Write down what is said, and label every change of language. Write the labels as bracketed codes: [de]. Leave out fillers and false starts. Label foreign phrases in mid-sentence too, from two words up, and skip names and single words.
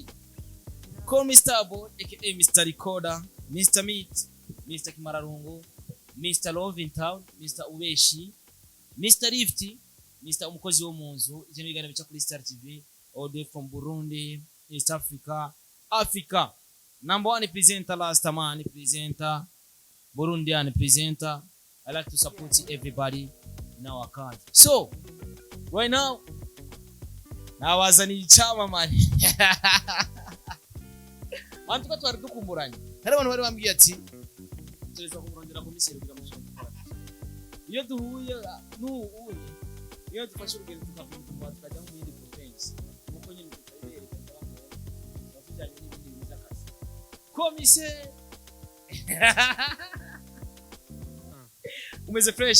[en] Call me Starboy, aka Mr. Recorder, Mr. Meat, Mr. Kimararungu, Mr. Love in Town, Mr. Ubeshi, Mr. Lifty, Mr. [rn] Umukozi wo munzu. Ije bigana bica kuri Star TV, [en] all day from Burundi, East Africa, Africa. Number 1 presenter, last man presenter, Burundian presenter. I like to support everybody in our country. So, right now, [rn] nawazaniye icyamamare bantu twari dukumburanye hari abantu bari bambwiye ati tureza kumurondera komiseri kugira ngo iyo duhuye n'ubuye iyo dufashe urugendo tukavuga tukajya mu yindi province nuko nyine tutayibereka tujyanye n'ibindi bintu by'akazi komiseri umeze fresh